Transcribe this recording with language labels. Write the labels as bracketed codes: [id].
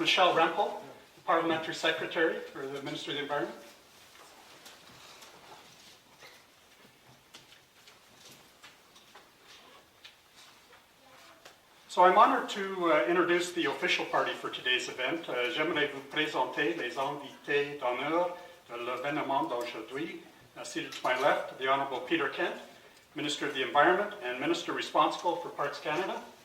[en] Michelle Rempel, the Parliamentary Secretary for the Ministry of the Environment. So I'm honored to introduce the official party for today's event. [fr] J'aimerais vous présenter les invités d'honneur de l'événement d'aujourd'hui. [en] Seated to my left, the Honourable Peter Kent, Minister of the Environment and Minister responsible for Parks Canada.